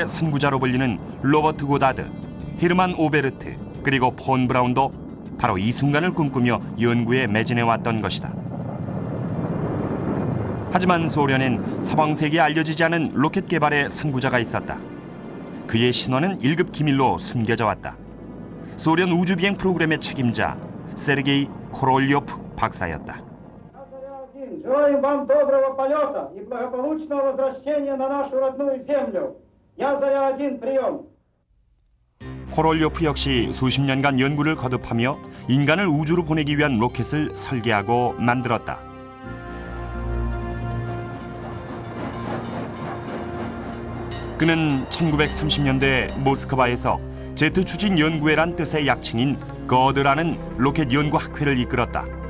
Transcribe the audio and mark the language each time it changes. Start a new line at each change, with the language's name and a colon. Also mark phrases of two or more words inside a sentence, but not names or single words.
Korean: 선구자로 불리는 로버트 고다드, 헤르만 오베르트, 그리고 폰 브라운도 바로 이 순간을 꿈꾸며 연구에 매진해왔던 것이다. 하지만 소련엔 서방세계에 알려지지 않은 로켓 개발의 선구자가 있었다. 그의 신원은 1급 기밀로 숨겨져 왔다. 소련 우주비행 프로그램의 책임자 세르게이 코롤료프 박사였다.
Russian: Желаем вам доброго полета и благополучного возвращения на нашу родную землю. Я Заря 1, прием.
Korean: 코롤료프 역시 수십 년간 연구를 거듭하며 인간을 우주로 보내기 위한 로켓을 설계하고 만들었다. 그는 1930년대 모스크바에서 제트 추진 연구회란 뜻의 약칭인 거드라는 로켓 연구 학회를 이끌었다.